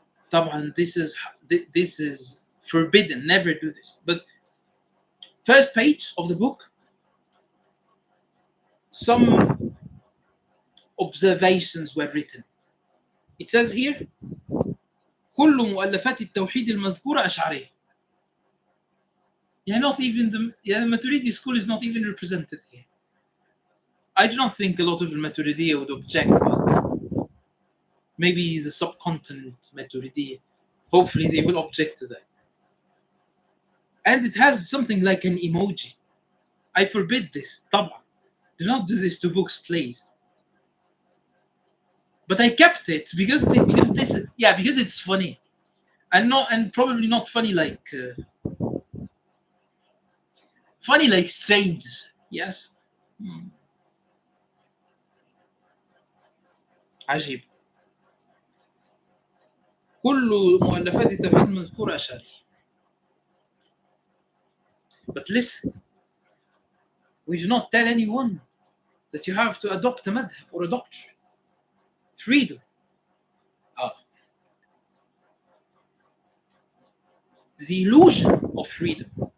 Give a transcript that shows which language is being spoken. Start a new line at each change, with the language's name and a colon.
English: طبعا this is forbidden, never do this. But first page of the book, some observations were written. It says here
Arabic: كل مؤلفات التوحيد المذكورة أشعرية.
English: Yeah, not even the Maturidi school is not even represented here. I do not think a lot of the Maturidiyya would object, but maybe the subcontinent Maturidiyya. Hopefully they will object to that. And it has something like an emoji. I forbid this. طبعا. Do not do this to books, please. But I kept it because this, yeah, because it's funny, and probably not funny like strange. Yes. Hmm.
Arabic: عجيب. كل مؤلفات التوحيد المذكورة أشعرية.
English: But listen, we do not tell anyone that you have to adopt a madhab or a doctrine. Freedom. Ah. The illusion of freedom.